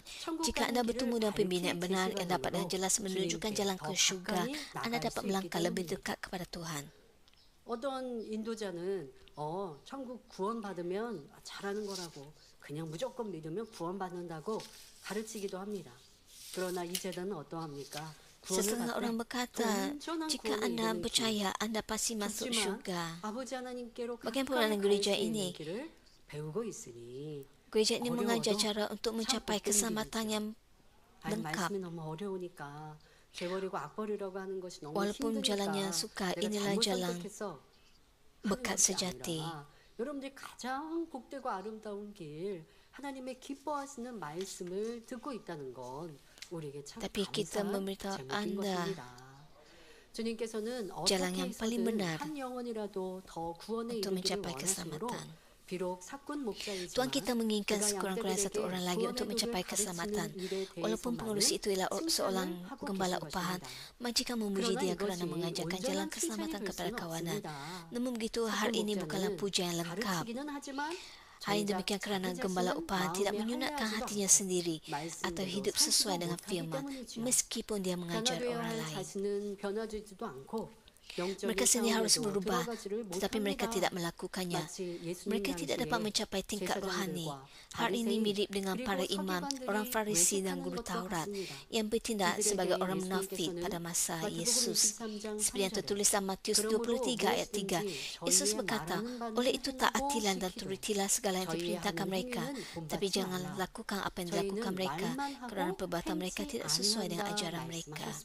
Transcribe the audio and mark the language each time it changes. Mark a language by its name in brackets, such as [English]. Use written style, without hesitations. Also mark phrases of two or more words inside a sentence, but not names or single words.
[Malay] Jika anda bertemu dengan pembimbing yang benar yang dapat dengan jelas menunjukkan jalan ke syurga, anda dapat melangkah lebih dekat kepada Tuhan. [Korean] 어떤 인도자는 천국 구원 받으면 잘하는 거라고 그냥 무조건 믿으면 구원 받는다고 가르치기도 합니다. 그러나 이 제도는 어떠합니까? [Malay] Sesetengah orang berkata, jika anda percaya, anda pasti masuk syurga. [Korean] 아버지 하나님께로 [Malay] Bagaimana dengan gereja ini? [Korean] 배우고 있으니 [Malay] Gereja ini mengajar cara untuk mencapai keselamatan yang lengkap. [Korean] 말씀이 너무 어려우니까 죄버리고 악버리라고 하는 것이 너무 [Malay] Walaupun jalannya [Korean] 힘드니까 [Malay] sukar, [Korean] 내가 [Malay] inilah [Korean] 잘못 [Malay] jalan [Korean] 선택해서 [Malay] berkat [Korean] 하는 것이 [Malay] sejati. [Korean] 아니라 여러분들이 가장 복되고 아름다운 길 하나님의 기뻐하시는 말씀을 듣고 있다는 건 우리에게 참 [Malay] Tapi kita [Korean] 감사한 [Malay] memberitahu [Korean] 제목인 [Malay] anda [Korean] 것입니다. 주님께서는 [Malay] jalan [Korean] 어떻게 [Malay] yang paling [Korean] 해서든 [Malay] benar [Korean] 한 영혼이라도 더 구원에 [Malay] untuk [Korean] 이르기를 [Malay] mencapai [Korean] 원하시므로 [Malay] keselamatan. [Korean] 비록 사건 목자이지만 [Malay] Tuhan kita menginginkan [Korean] 그가 [Malay] sekurang-kurangnya satu [Korean] 양떼들에게 [Malay] orang lagi untuk [Korean] 구원의 [Malay] mencapai [Korean] 도를 [Malay] keselamatan. [Korean] 가르치는 일에 [Malay] Walaupun pengurus itu ialah seorang [Korean] 칭찬을 하고 [Malay] gembala [Korean] 계신 [Malay] upahan, [Korean] 것입니다. [Malay] majikan memuji [Korean] 그러나 [Malay] dia kerana [Korean] 이것이 [Malay] mengajarkan jalan [Korean] 온전한 [Malay] keselamatan [Korean] 칭찬이 될 [Malay] kepada [Korean] 수는 [Malay] kawanan. [Korean] 없습니다. [Malay] Namun begitu, hal ini bukanlah pujian yang lengkap. [Korean] 가르치기는 하지만 [Malay] Hal ini demikian kerana gembala upahan tidak menyunatkan hatinya sendiri atau hidup sesuai dengan firman, meskipun dia mengajar orang lain. [Korean] 자신은 변화되지도 않고 [Malay] Mereka sendiri harus berubah, tetapi mereka tidak melakukannya. Mereka tidak dapat mencapai tingkat rohani. Hal ini mirip dengan para imam, orang Farisi dan guru Taurat yang bertindak sebagai orang munafik pada masa Yesus. Seperti yang tertulis dalam Matius 23 ayat 3, Yesus berkata, oleh itu taatilah dan turutilah segala yang diperintahkan mereka, tapi jangan lakukan apa yang dilakukan mereka, kerana perbuatan mereka tidak sesuai dengan ajaran mereka.